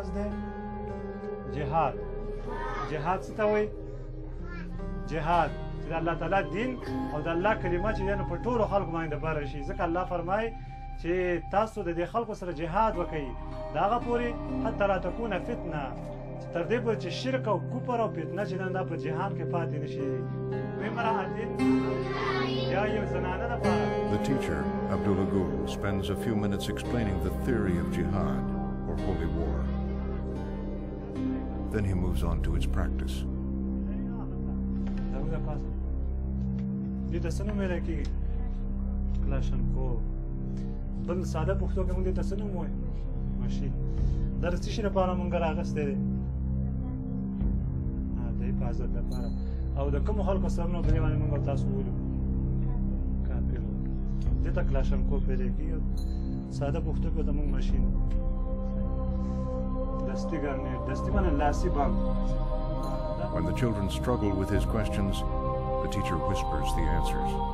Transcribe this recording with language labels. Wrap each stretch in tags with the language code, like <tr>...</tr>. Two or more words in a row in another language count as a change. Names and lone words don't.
<ps>دی جهاد جهاد څه ته وایي جهاد چې د الله تعالی دین او د الله کلمه چې په ټولو خلکو باندې بره شي ځکه الله فرمایي چې تاسو د دې خلکو سره جهاد وکئ د هغه پورې</ps> <ar>حتی لا تکونه فتنه</ar> <ps>تر دې پورې چې شرک او کفر او فتنه چې دا په جهاد کې پاتې نه شي</ps> <en>The teacher, Abdullah Gul, spends a few minutes explaining the theory of jihad, or holy war. Then he moves on to its practice.</en> <ps>دې ته څه نوم ویلی کېږي کلاشنکوف بل ساده پښتو کې مونږ دې ته څه نوم وایو ماشین دا د څه شي لپاره مونږ راغستی دی د حفاظت لپاره او د کومو خلکو سرونه په دې باندې مونږ تاسو ولو کافر دې ته کلاشنکوف ویلی کېږي ساده پښتو کې ته مونږ ماشین دستي ګرنیټ دستي باندې لاسي بم.</ps> <en>When the children struggle with his questions, the teacher whispers the answers.</en>